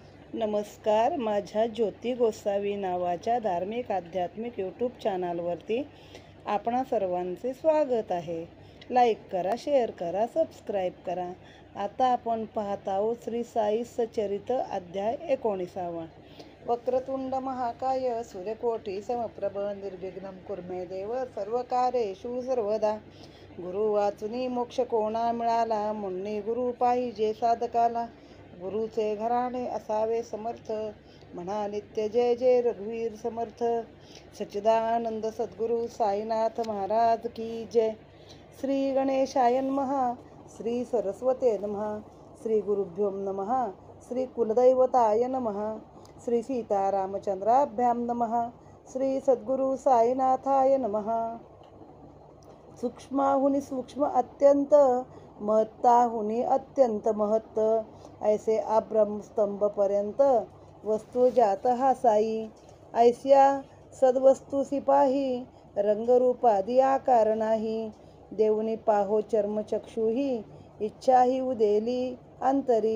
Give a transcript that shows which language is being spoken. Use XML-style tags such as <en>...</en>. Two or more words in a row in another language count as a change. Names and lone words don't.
<mr>नमस्कार. माझ्या ज्योती गोसावी नावाच्या धार्मिक आध्यात्मिक यूट्यूब चॅनलवरती आपणा सर्वांचे स्वागत आहे. लाईक करा, शेअर करा, सबस्क्राईब करा. आता आपण पाहत आहोत श्री साई सचरित अध्याय 19.</mr> <sa>वक्रतुंड महाकाय सूर्यकोटी समप्रभ निर्विघ्नं कुर्मे देव सर्वकार्येषु सर्वदा.</sa> <mr>गुरु वाचुनी मोक्ष कोणा मिळाला, मुन्नी गुरु पाहिजे साधकाला. गुरुचे घराणे असावे समर्थ, म्हणा नित्य जय जय रघुवीर समर्थ. सच्चिदानंद सद्गुरु साईनाथ महाराज की जय.</mr> <sa>श्री गणेशाय नमः, श्री सरस्वते नमः, श्री गुरुभ्यो नमः, श्री कुलदैवताय नमः, श्री सीतारामचंद्राभ्यां नमः, श्री सद्गुरु साईनाथाय नमः.</sa> <mr>सूक्ष्माहुनी सूक्ष्म अत्यंत, महत्ताहुनी अत्यंत महत्त. ऐसे अब्रह्मस्तंभ पर्यंत वस्तू जात हा साई. ऐस्या सद्वस्तू सिपाही, रंगरूपादी आकार नाही. देवनी पाहो चर्मचक्षुही, इच्छाही उदेली अंतरी.</mr>